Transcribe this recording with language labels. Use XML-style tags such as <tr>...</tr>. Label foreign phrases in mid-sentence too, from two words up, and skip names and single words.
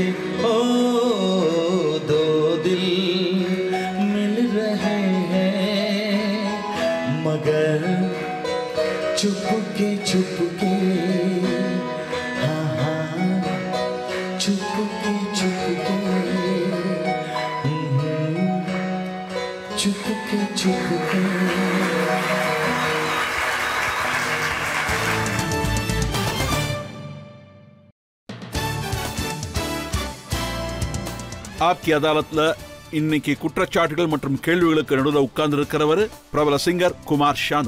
<hi>ओ दो दिल मिल रहे हैं, मगर चुपके चुपके। हाँ हाँ चुपके चुपके, चुपके चुपके।</hi> <ta>ஆப்கி அதாலத்ல இன்னைக்கு குற்றச்சாட்டுகள் மற்றும் கேள்விகளுக்கு நடுவில் உட்கார்ந்து இருக்கிறவர் பிரபல சிங்கர் குமார் ஷானு.</ta>